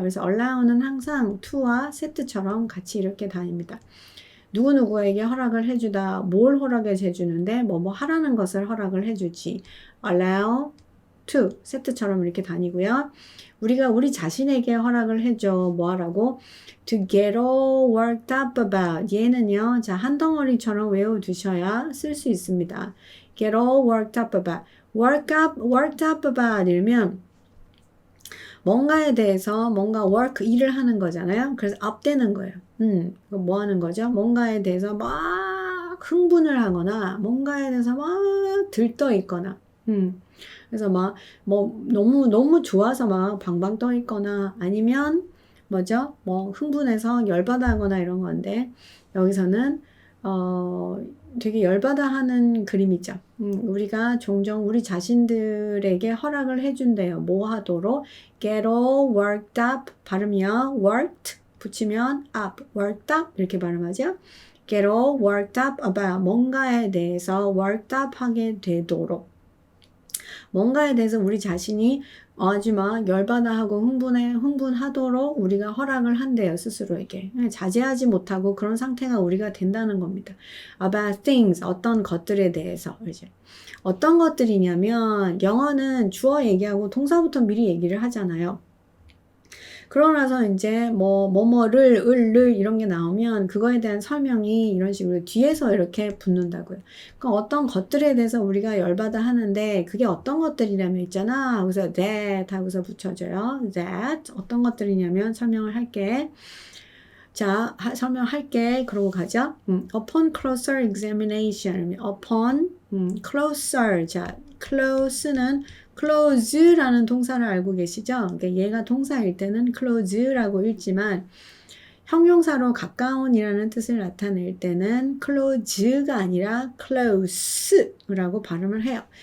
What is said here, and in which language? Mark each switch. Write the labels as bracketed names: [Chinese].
[Korean] 그래서 allow는 항상 to와 set처럼 같이 이렇게 다닙니다. 누구누구에게 허락을 해주다. 뭘 허락해 주는데 뭐 하라는 것을 허락을 해주지. [English] allow to set [Korean] 처럼 이렇게 다니고요. 우리가 우리 자신에게 허락을 해줘. 뭐 하라고? [English] To get all worked up about. [Korean] 얘는요, 자, 한 덩어리처럼 외워두셔야 쓸 수 있습니다. [English] Get all worked up about. worked up about [Korean] 이러면 뭔가에 대해서 뭔가 일을 하는 거잖아요. 그래서 up되는 거예요. 뭐 하는 거죠? 뭔가에 대해서 막 흥분을 하거나 뭔가에 대해서 막 들떠 있거나 그래서 너무 좋아서 막 방방 떠 있거나 아니면 뭐죠? 흥분해서 열받아 하거나 이런 건데 여기서는 되게 열받아 하는 그림이죠. 우리가 종종 우리 자신들에게 허락을 해준대요. 뭐 하도록? [English] Get all worked up. [Korean] 발음이요. [English] worked [Korean] 붙이면 [English] up. worked up [Korean] 이렇게 발음하죠. [English] Get all worked up about [Korean] 뭔가에 대해서 [English] worked up [Korean] 하게 되도록. 뭔가에 대해서 우리 자신이 아주 막 열받아 하고 흥분하도록 우리가 허락을 한대요, 스스로에게. 자제하지 못하고 그런 상태가 우리가 된다는 겁니다. [English] About things, [Korean] 어떤 것들에 대해서. 이제. 어떤 것들이냐면, 영어는 주어 얘기하고 동사부터 미리 얘기를 하잖아요. 그러고 나서 이제 뭐뭐를, 을를 이런 게 나오면 그거에 대한 설명이 이런 식으로 뒤에서 이렇게 붙는다고요. 그러니까 어떤 것들에 대해서 우리가 열받아 하는데 그게 어떤 것들이냐면 있잖아. 그래서 that 하고서 붙여줘요. that 어떤 것들이냐면 설명을 할게. 자, 설명할게. 그러고 가죠. [English] Upon closer examination. Upon closer. [Korean] 자, close는 close라는 동사를 알고 계시죠? 그러니까 얘가 동사일 때는 close라고 읽지만 형용사로 가까운이라는 뜻을 나타낼 때는 close가 아니라 close라고 발음을 해요.